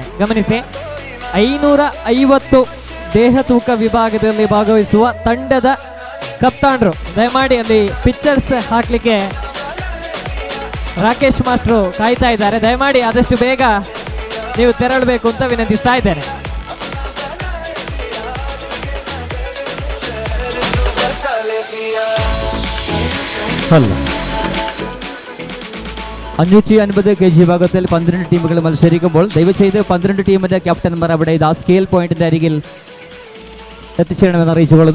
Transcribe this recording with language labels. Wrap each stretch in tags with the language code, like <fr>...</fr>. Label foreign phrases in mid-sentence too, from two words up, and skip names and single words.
<kn>ಗಮನಿಸಿ, 550 ದೇಹ ತೂಕ ವಿಭಾಗದಲ್ಲಿ ಭಾಗವಹಿಸುವ ತಂಡದ ಕಪ್ತಾನ್ರು ದಯಮಾಡಿ ಅಲ್ಲಿ ಪಿಕ್ಚರ್ಸ್ ಹಾಕ್ಲಿಕ್ಕೆ ರಾಕೇಶ್ ಮಾಸ್ಟ್ರು ಕಾಯ್ತಾ ಇದ್ದಾರೆ. ದಯಮಾಡಿ ಆದಷ್ಟು ಬೇಗ ನೀವು ತೆರಳಬೇಕು ಅಂತ ವಿನಂತಿಸ್ತಾ ಇದ್ದೇನೆ.</kn> <ml>അല്ല 550 kg വിഭാഗത്തിൽ 12 ടീമുകൾ മത്സരിക്കുമ്പോൾ ദയവുചെയ്ത് 12 ടീമിന്റെ ക്യാപ്റ്റന്മാർ അവിടെ ഇതാ സ്കെയിൽ പോയിന്റിന്റെ അരികിൽ എത്തിച്ചേരണമെന്ന് അറിയിച്ചുകൊള്ളുന്നു.</ml>